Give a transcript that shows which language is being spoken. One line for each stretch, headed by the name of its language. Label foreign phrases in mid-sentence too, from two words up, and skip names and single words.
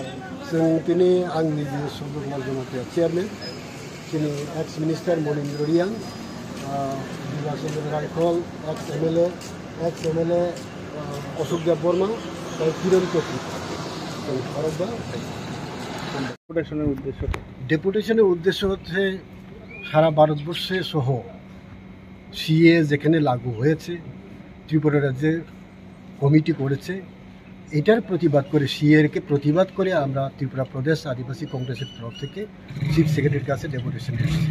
Bodo: जों दिनै आंनि जे सदरलाल जनता चेयारमेन दिनै एक्स मिनिस्टार मनिन्द्र रियां बिलासचन्द्र रायखल एक्स एमएलए अशोक देव बर्मा किरण चौधरी
Bangla: डेपुटेशনের উদ্দেশ্য হচ্ছে সারা ভারতবর্ষে সহ সিএ যেখানে লাগু হয়েছে ত্রিপুরা রাজ্যে কমিটি করেছে এটার প্রতিবাদ করে সিএকে প্রতিবাদ করে আমরা ত্রিপুরা প্রদেশ আদিবাসী কংগ্রেসের তরফ থেকে চিফ সেক্রেটারির কাছে ডেপুটেশন এসেছি।